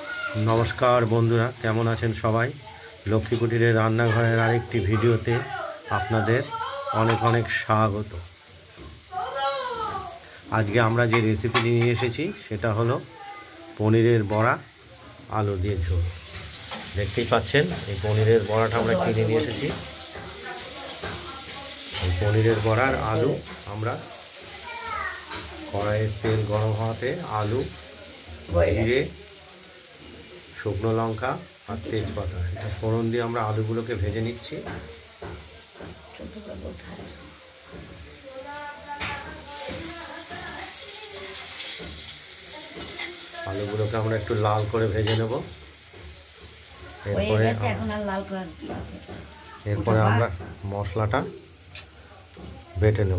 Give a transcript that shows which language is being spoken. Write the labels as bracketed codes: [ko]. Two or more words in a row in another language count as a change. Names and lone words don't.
[bn] নমস্কার বন্ধুরা কেমন आছেন সবাই লক্ষ্মী কুটিরের রান্নাঘরের আরেকটি ভিডিওতে আপনাদের অনেক অনেক স্বাগত। আজকে আমরা যে রেসিপি নিয়ে এসেছি সেটা হলো পনিরের বড়া আলু দিয়ে ঝোল। দেখতেই পাচ্ছেন এই পনিরের বড়াটা আমরা কিনে নিয়ে এসেছি। এই পনিরের বড়ার আলু আমরা কড়াইয়ে তেল গরম हওয়াতে আলু জিরে শুকনো লঙ্কা আর তেজপাতা এটা ফোড়ন দিয়ে আমরা আলুগুলোকে ভেজে নিচ্ছি। আলুগুলোকে আমরা একটু লাল করে ভেজে নেব। এরপরে আমরা মশলাটা বেটে নেব।